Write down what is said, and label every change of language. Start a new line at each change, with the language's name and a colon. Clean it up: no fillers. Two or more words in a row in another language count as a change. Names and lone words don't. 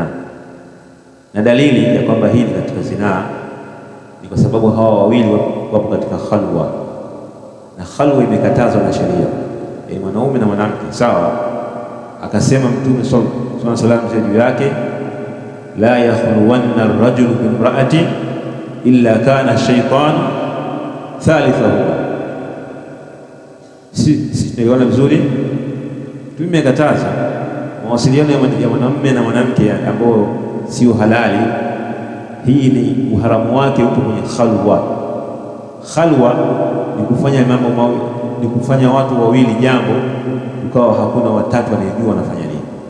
Swahili: Na dalili ya kwamba hii ni katika zina ni kwa sababu hawa wawili wapo katika khalwa, na khalwa imekatazwa na sheria, yaani mwanaume na mwanamke, sawa? Akasema Mtume
Arabic: صلى الله عليه وسلم
Swahili: juu yake,
Arabic: لا يخلون الرجل بامرأة إلا كان الشيطان ثالثهما.
Swahili: Si tunaelewana vizuri? Tumekataza mawasiliano ya mwanamume na mwanamke ambao sio halali. hii ni uharamu wake upo kwenye khalwa. Khalwa ni kufanya mambo mawili, ni kufanya watu wawili jambo ukawa hakuna watatu anayejua wanafanya nini.